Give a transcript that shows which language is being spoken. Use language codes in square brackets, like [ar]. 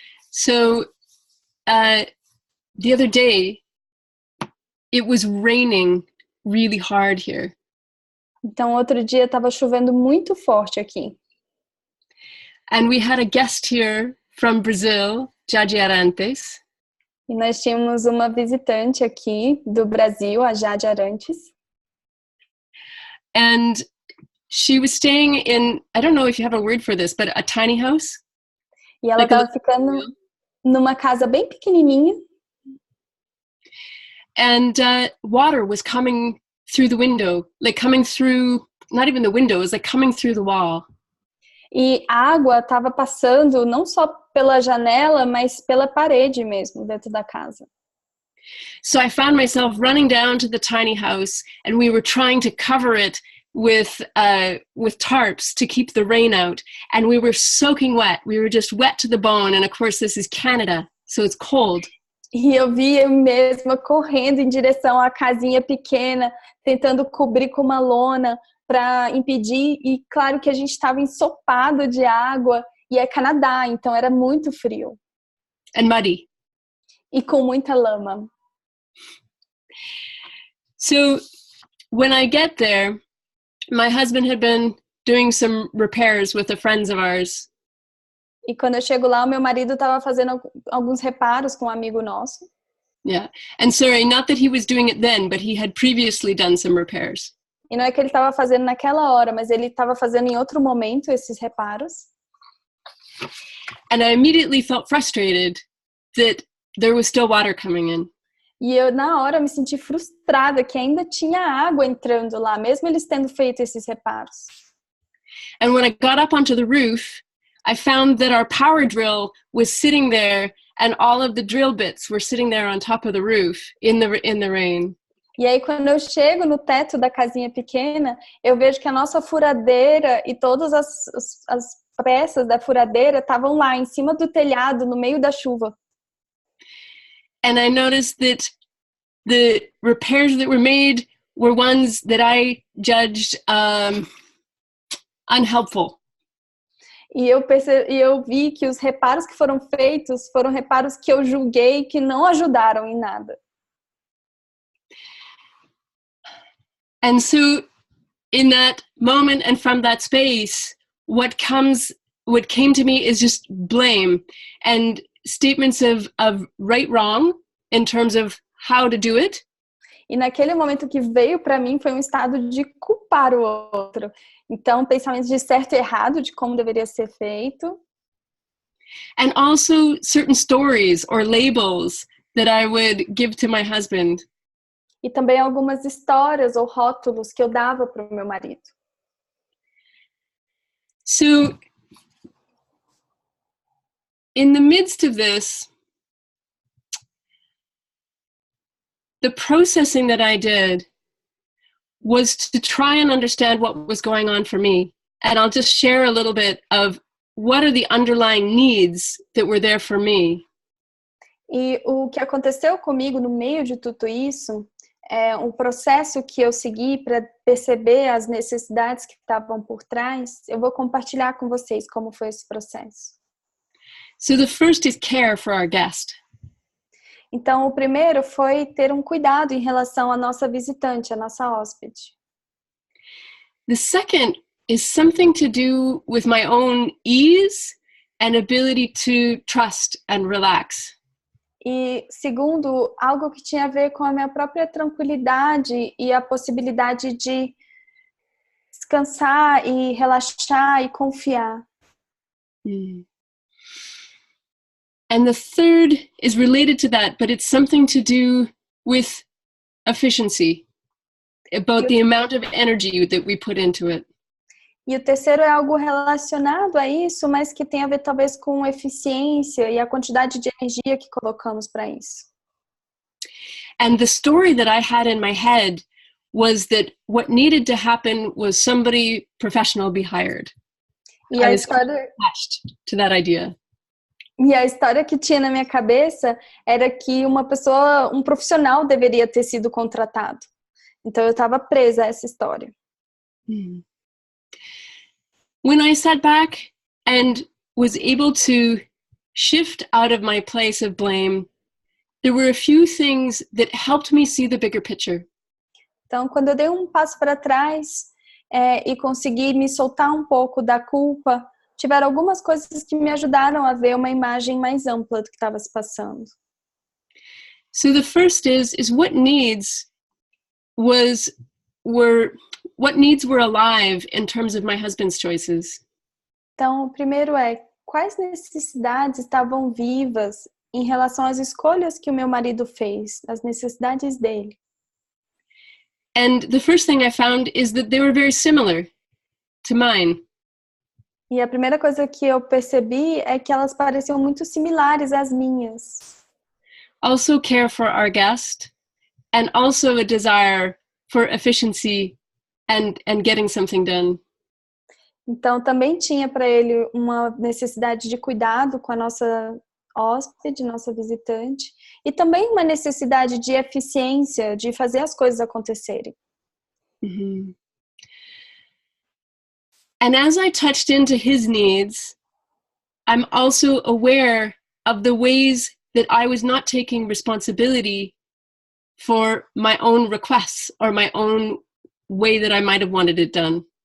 [en] So, the other day, it was raining really hard here. [pt] Então, outro dia estava chovendo muito forte aqui. [en] And we had a guest here from Brazil, Jade Arantes. [pt] E nós tínhamos uma visitante aqui do Brasil, a Jade Arantes. [en] And she was staying in, I don't know if you have a word for this, but a tiny house. [pt] E ela estava ficando numa casa bem pequenininha. [en] And water was coming through the window, like coming through, not even the window, it was like coming through the wall. [pt] E a água estava passando não só pela janela, mas pela parede mesmo, dentro da casa. [en] So I found myself running down to the tiny house, and we were trying to cover it with tarps to keep the rain out. And we were soaking wet. We were just wet to the bone. And of course, this is Canada, so it's cold. [pt] E eu vi eu mesma correndo em direção à casinha pequena, tentando cobrir com uma lona para impedir. E claro que a gente estava ensopado de água, e é Canadá, então era muito frio. [en] And muddy. [pt] E com muita lama. [en] So when I get there, my husband had been doing some repairs with the friends of ours. [pt] E quando eu chego lá, o meu marido estava fazendo alguns reparos com um amigo nosso. [en] Yeah. And sorry, not that he was doing it then, but he had previously done some repairs. [pt] E não é que ele estava fazendo naquela hora, mas ele estava fazendo em outro momento esses reparos. [en] And I immediately felt frustrated that there was still water coming in. [pt] E eu, na hora, me senti frustrada que ainda tinha água entrando lá, mesmo eles tendo feito esses reparos. [en] And when I got up onto the roof, I found that our power drill was sitting there, and all of the drill bits were sitting there on top of the roof in the rain. [pt] E aí, quando eu chego no teto da casinha pequena, eu vejo que a nossa furadeira e todas as peças da furadeira estavam lá, em cima do telhado, no meio da chuva. [en] And I noticed that the repairs that were made were ones that I judged unhelpful. [pt] E eu vi que os reparos que foram feitos foram reparos que eu julguei que não ajudaram em nada. [en] And so in that moment and from that space, what came to me is just blame and statements of right, wrong in terms of how to do it. [pt] E naquele momento que veio para mim foi um estado de culpar o outro. Então, pensamentos de certo e errado, de como deveria ser feito. [en] And also certain stories or labels that I would give to my husband. [pt] E também algumas histórias ou rótulos que eu dava para o meu marido. [en] So, in the midst of this, the processing that I did was to try and understand what was going on for me. And I'll just share a little bit of what are the underlying needs that were there for me? [pt] E o que aconteceu comigo no meio de tudo isso é um processo que eu segui para perceber as necessidades que estavam por trás. Eu vou compartilhar com vocês como foi esse processo. [en] So the first is care for our guest. [pt] Então, o primeiro foi ter um cuidado em relação à nossa visitante, à nossa hóspede. [en] The second is something to do with my own ease and ability to trust and relax. [pt] E segundo, algo que tinha a ver com a minha própria tranquilidade e a possibilidade de descansar e relaxar e confiar. Mm. [en] And the third is related to that, but it's something to do with efficiency, about the amount of energy that we put into it. [pt] E o terceiro é algo relacionado a isso, mas que tem a ver talvez com eficiência e a quantidade de energia que colocamos para isso. [en] And the story that I had in my head was that what needed to happen was somebody professional be hired. [pt] E [en] I was attached to that idea. [pt] E a história que tinha na minha cabeça era que uma pessoa, um profissional deveria ter sido contratado. Então eu estava presa a essa história. Hmm. [en] When I sat back and was able to shift out of my place of blame, there were a few things that helped me see the bigger picture. [pt] Então, quando eu dei um passo para trás e consegui me soltar um pouco da culpa, tiveram algumas coisas que me ajudaram a ver uma imagem mais ampla do que estava se passando. [en] So the first is what needs were alive in terms of my husband's choices. [pt] Então, o primeiro é quais necessidades estavam vivas em relação às escolhas que o meu marido fez, as necessidades dele. [en] And the first thing I found is that they were very similar to mine. [pt] E a primeira coisa que eu percebi é que elas pareciam muito similares às minhas. [en] Also care for our guest, and also a desire for efficiency and getting something done. [pt] Então, também tinha para ele uma necessidade de cuidado com a nossa hóspede, nossa visitante, e também uma necessidade de eficiência, de fazer as coisas acontecerem. Mm-hmm. [en] And as I touched into his needs, I'm also aware of the ways that I was not taking responsibility for my own requests or my own way that I might have wanted it done.